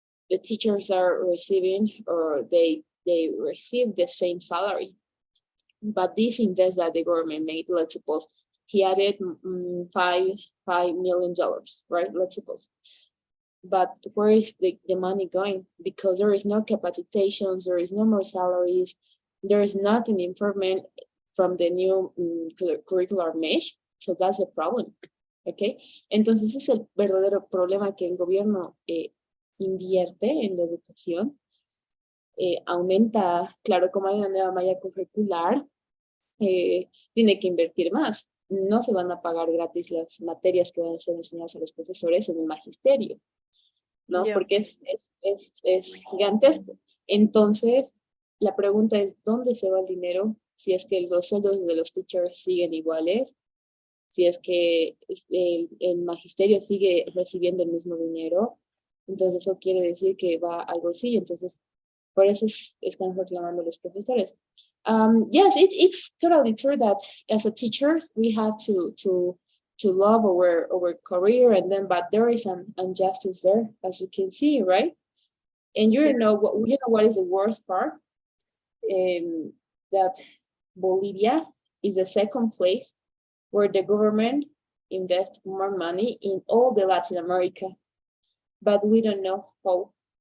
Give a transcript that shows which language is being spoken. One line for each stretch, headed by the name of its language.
English: The teachers are receiving, or they receive the same salary, but this invest that the government made, let's suppose he added $5 million, right? Let's suppose. But where is the money going? Because there is no capacitations, there is no more salaries, there is not an improvement from the new curricular mesh. So that's the problem. Okay.
Spanish: Entonces es el verdadero problema, que el gobierno invierte en la educación, aumenta, claro, como hay una nueva malla curricular, tiene que invertir más. No se van a pagar gratis las materias que van a ser enseñadas a los profesores en el magisterio, ¿no?
English: Yeah.
Spanish: Porque es gigantesco. Entonces, la pregunta es, ¿dónde se va el dinero? Si es que los sueldos de los teachers siguen iguales, si es que el magisterio sigue recibiendo el mismo dinero, entonces eso quiere decir que va al bolsillo. Entonces, por eso están reclamando los profesores.
English: Yes, it's totally true that as a teacher, we have to love our career, and then, but there is an injustice there, as you can see, right? And you know what is the worst part? That Bolivia is the second place where the government invests more money in all the Latin America, but we don't know how.